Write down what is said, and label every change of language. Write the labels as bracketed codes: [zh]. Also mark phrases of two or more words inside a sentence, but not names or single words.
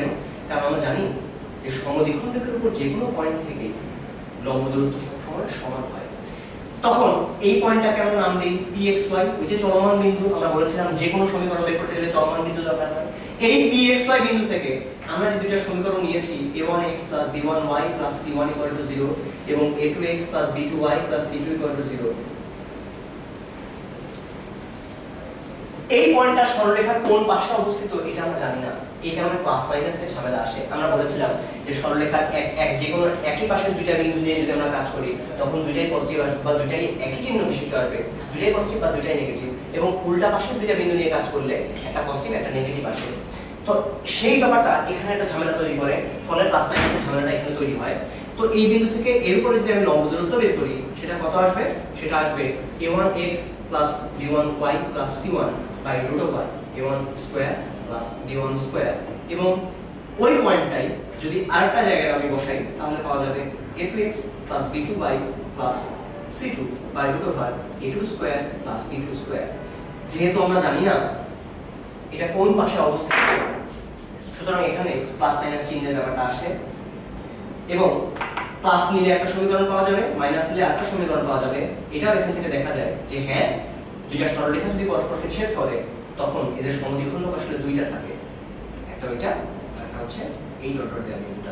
[bn] কারণ আমরা জানি যে সমদ্বিখণ্ডকের উপর যে কোনো পয়েন্ট থেকে লম্ব দূরত্ব সবসময় সমান হয়। তখন এই পয়েন্টটাকে আমরা নাম দেই pxy, ওই যে চলমান বিন্দু আমরা বলেছিলাম যে কোনো সমীকরণ বের করতে গেলে চলমান বিন্দু দরকার হয়। এই pxy বিন্দু থেকে আমরা যে দুইটা সমীকরণ নিয়েছি a1x + b1y + c1 = 0 এবং a2x + b2y + c2 = 0, এই পয়েন্টটা সরলরেখার কোন পাশে অবস্থিত এটা আমরা জানি না। এই কারণে [en] plus minus-er [bn] ঝামেলা আসে। আমরা বলেছিলাম যে সরলরেখার এক যে কোনো একই পাশের দুইটা বিন্দু নিয়ে যদি আমরা কাজ করি তখন দুইটাই পজিটিভ আসবে বা দুইটাই একই চিহ্ন বিশিষ্ট আসবে, দুইটাই পজিটিভ বা দুইটাই নেগেটিভ। এবং উল্টা পাশের দুইটা বিন্দু নিয়ে কাজ করলে একটা পজিটিভ একটা নেগেটিভ আসে। তো সেই ব্যাপারটা এখানে একটা ঝামেলা তৈরি করে, ফলে [en] plus minus-er [bn] ঝামেলাটা এখানে তৈরি হয়। তো এই বিন্দু থেকে এর উপরে যদি আমি লম্ব দূরত্ব বের করি, সেটা কত আসবে? সেটা আসবে a1x + b1y + c1 √a1² + b1² এবং ওই পয়েন্টটাই যদি আরেকটা জায়গায় আমি বসাই তাহলে পাওয়া যাবে a2x + b2y + c2 √a2² + b2²। যেহেতু আমরা জানি না এটা কোন পাশে অবস্থিত, সুতরাং এখানে [en] plus minus [bn] চিহ্নের ব্যাপারটা আসে এবং প্লাস নিলে একটা সমীকরণ পাওয়া যাবে, মাইনাস নিলে আরেকটা সমীকরণ পাওয়া যাবে। এটাও এখান থেকে দেখা যায় যে হ্যাঁ, দুইটা সরলরেখা যদি পরস্পরকে ছেদ করে তখন এদের সমদ্বিখণ্ডক আসলে দুইটা থাকে, একটা ওইটা আর একটা হচ্ছে এই [en] dot dot [bn] দেওয়া বিন্দুটা।